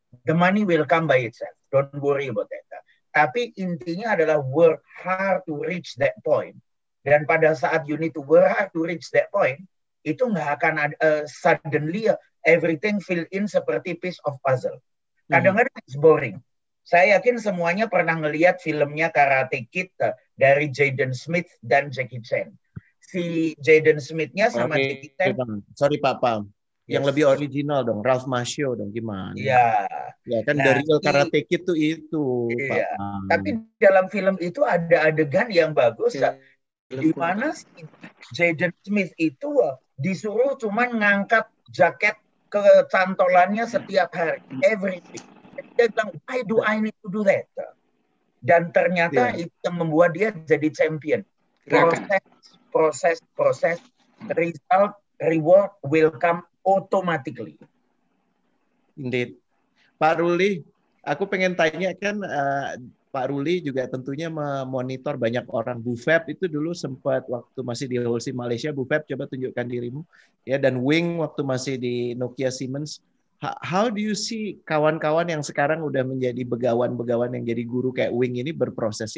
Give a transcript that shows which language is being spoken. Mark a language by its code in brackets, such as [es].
[en] The money will come by itself. Don't worry about that. [id] Tapi intinya adalah [en] work hard to reach that point. [id] Dan pada saat [en] you need to work hard to reach that point, [id] itu nggak akan [en] suddenly everything fill in [id] seperti [en] piece of puzzle. [id] Kadang-kadang [en] it's boring. [id] Saya yakin semuanya pernah ngelihat filmnya Karate Kid dari Jaden Smith dan Jackie Chan. Si Jaden Smith-nya sama Jackie Chan. Sorry Pak Pam. Yang lebih original dong, Ralph Macchio dong, gimana? Iya. Ya kan dari Karate Kid itu. Iya. Tapi dalam film itu ada adegan yang bagus. Di mana si Jaden Smith itu disuruh cuman ngangkat jaket ke cantolannya setiap hari, everything. Dia bilang, [en] why do I need to do that? [id] Dan ternyata itu yang membuat dia jadi champion. [en] Proses, result, reward will come automatically. Indeed. [id] Pak Ruli, aku pengen tanya kan Pak Ruli juga tentunya memonitor banyak orang. Bu Feb itu dulu sempat waktu masih di Holcim Malaysia, Bu Feb coba tunjukkan dirimu. Ya, dan Wing waktu masih di Nokia Siemens. [en] How do you see [id] kawan-kawan yang sekarang udah menjadi begawan-begawan yang jadi guru kayak Wing ini berproses?